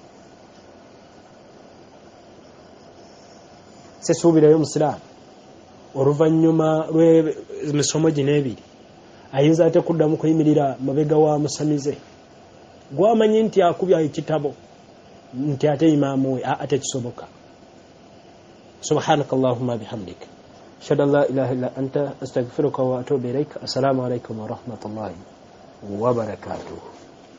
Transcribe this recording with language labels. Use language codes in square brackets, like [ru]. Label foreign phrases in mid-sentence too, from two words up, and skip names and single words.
[lg] Sesuubirayo musiraamu oluvannyuma lw'emisomo gino ebiri ayinza ate kuddamu kuyimirira mabega wa musamize gw'amanyi nti akubya ekitabo nti ate imaamu we ate kisoboka. [ar] سبحانك اللهم بحمدك أشهد أن لا إله إلا أنت أستغفرك وأتوب إليك. السلام عليكم ورحمة الله وبركاته.